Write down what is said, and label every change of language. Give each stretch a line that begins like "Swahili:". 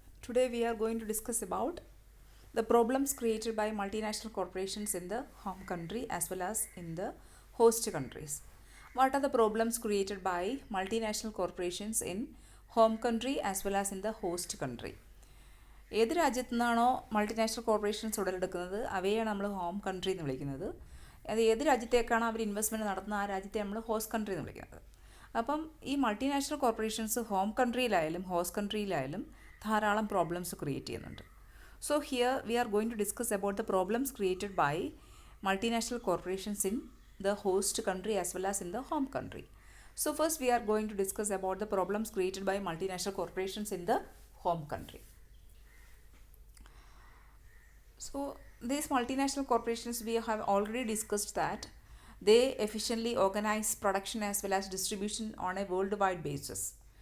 English: Today we are going to discuss about the problems created by multinational corporations in the home country as well as in the host countries. What are the problems created by multinational corporations in home country as well as in the host country?
Malayalam: ഏത് രാജ്യത്തു നിന്നാണോ multinational corporations ഉടലെടുക്കുന്നത് അവയെയാണ് നമ്മൾ home country എന്ന് വിളിക്കുന്നത്. അത് ഏത് രാജ്യത്തേക്കാണ് അവർ investment നടത്തുന്നത് ആ രാജ്യത്തെ നമ്മൾ ഹോസ്റ്റ് കൺട്രി എന്ന് വിളിക്കുന്നത്. അപ്പം ഈ മൾട്ടിനാഷണൽ കോർപ്പറേഷൻസ് ഹോം കൺട്രിയിലായാലും ഹോസ്റ്റ് കൺട്രിയിലായാലും ധാരാളം പ്രോബ്ലംസ് ക്രിയേറ്റ് ചെയ്യുന്നുണ്ട്.
English: So here we are going to discuss about the problems created by multinational corporations in the host country as well as in the home country. So first we are going to discuss about the problems created by multinational corporations in the home country. So these multinational corporations, we have already discussed that they efficiently organize production as well as distribution on a worldwide basis.